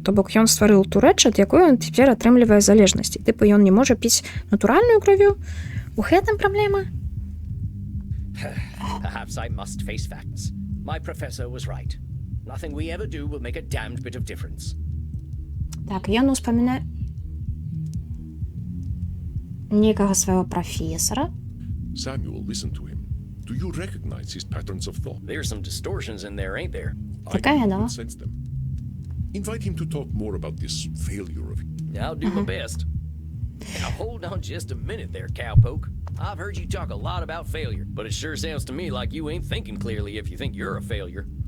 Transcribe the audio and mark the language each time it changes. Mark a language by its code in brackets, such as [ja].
[be] То бок, ён стварыў ту рэч, ад якой ён цяпер атрымлівае залежнасць. Тыпу, ён не можа піць натуральную крывю. У гэтым праблема? [en] Perhaps I must face facts. My professor was right. Nothing we ever do will make a damned bit of difference. [be] Так, ён успамінае некага свайго прафесара. [en] Samuel, listen to him. Do you recognize his patterns of thought? There's some distortions in there, ain't there? I [be] Такая, да. [en] can sense them. Invite him to talk more about this failure of... I'll do my best. Now hold on just a minute there, cowpoke. I've heard you talk a lot about failure, but it sure sounds to me like you ain't thinking clearly if you think you're a failure.